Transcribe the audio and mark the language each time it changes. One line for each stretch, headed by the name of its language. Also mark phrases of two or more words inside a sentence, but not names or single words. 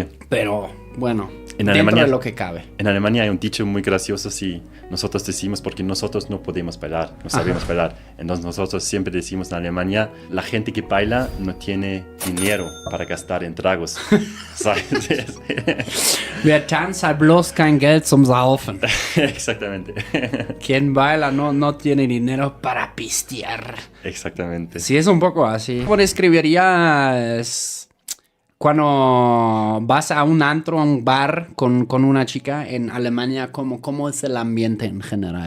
Spanish: Pero, bueno, En dentro Alemania, de lo que cabe. En Alemania hay un dicho muy gracioso si nosotros decimos porque nosotros no podemos bailar, no sabemos bailar. Entonces nosotros siempre decimos en Alemania, la gente que baila no tiene dinero para gastar en tragos. ¿Sabes?
German: Wer tanzt hat bloß kein Geld zum Saufen.
Spanish: Exactamente. Quien baila no tiene dinero para pistear. Exactamente. Sí, es un poco así. ¿Cómo describirías cuando vas a un antro, a un bar con una chica en Alemania? ¿Cómo es el ambiente en general?